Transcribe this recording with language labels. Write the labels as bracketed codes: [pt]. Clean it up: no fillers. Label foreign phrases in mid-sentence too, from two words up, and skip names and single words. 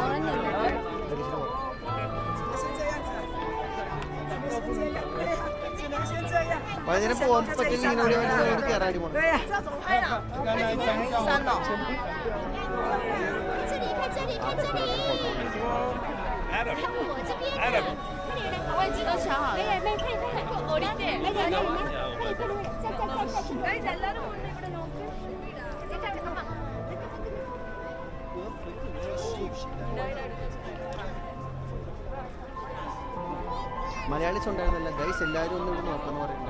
[ml] വൈകുന്നേരം പോകാൻ പറ്റില്ല, ഇങ്ങനെ ഇവിടെ കയറാൻ പോകണം. [zh] 3 楼。看我这边的，位置都瞧好了。我理解。 [ml] മലയാളീസ് ഉണ്ടായിരുന്നില്ല ഗൈസ്, എല്ലാവരും ഒന്നും ഇവിടെ നോക്കാന്ന് പറയുന്നുണ്ട്.